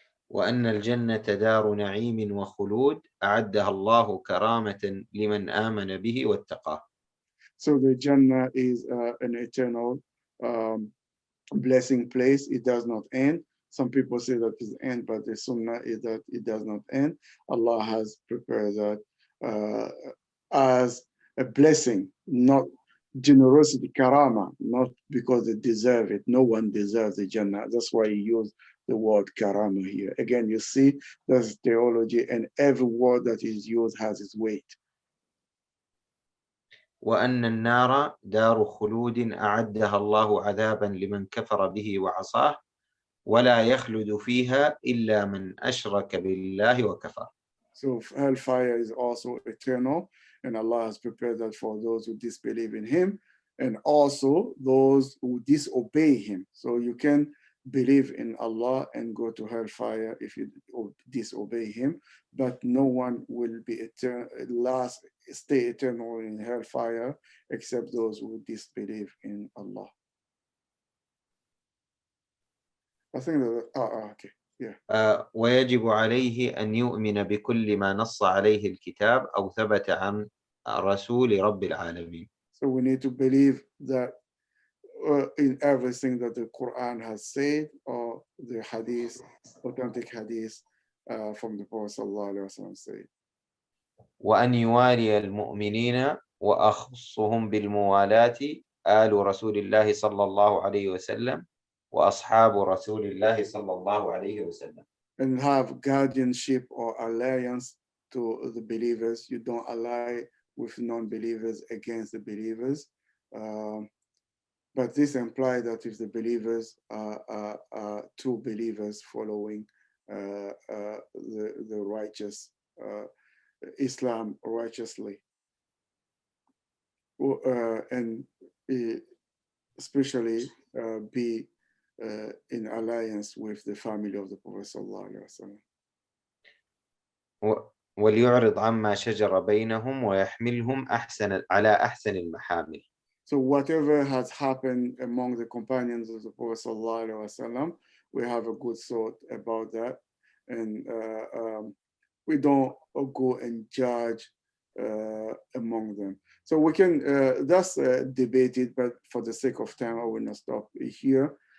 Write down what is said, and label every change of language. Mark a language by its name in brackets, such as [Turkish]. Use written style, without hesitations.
[Arabic] وأن الجنة دار نعيم وخلود أعدها الله كرامة لمن آمن به واتقاه. [English] So the Jannah is an eternal blessing place. It does not end. Some people say that it ends, but the Sunnah is that it does not end. Allah has prepared that as a blessing, not generosity, karama, not because they deserve it. No one deserves the Jannah. That's why he used the word karama here. Again, you see, that's theology, and every word that is used has its weight. [Arabic] وأن النار دار خلود أعدها الله عذابا لمن كفر به وعصاه ولا يخلد فيها إلا من أشرك بالله وكفر. [English] So hellfire is also eternal, and Allah has prepared that for those who disbelieve in Him, and also those who disobey Him. So you can believe in Allah and go to hellfire if you disobey Him, but no one will be stay eternal in hellfire except those who disbelieve in Allah. I think that, okay. Yeah. [Arabic] ويجب عليه أن يؤمن بكل ما نص عليه الكتاب أو ثبت عن رسول رب العالمين. [English] So we need to believe that in everything that the Quran has said, or the hadith, authentic hadith from the Prophet ﷺ said. [Arabic] وأن يوالي المؤمنين وأخصهم بالموالاة آل رسول الله صلى الله عليه وسلم وأصحاب رسول الله صلى الله عليه وسلم. [English] And have guardianship or alliance to the believers. You don't ally with non-believers against the believers. But this implies that if the believers are true believers following the righteous Islam righteously, and especially be in alliance with the family of the Prophet sallallahu alaihi wasallam. [Arabic] وليعرض عما شجر بينهم ويحملهم على أحسن المحامل. [English] So whatever has happened among the companions of the Prophet sallallahu alaihi wasallam, we have a good thought about that, and we don't go and judge among them. So we can, that's debated, but for the sake of time, I will not stop here.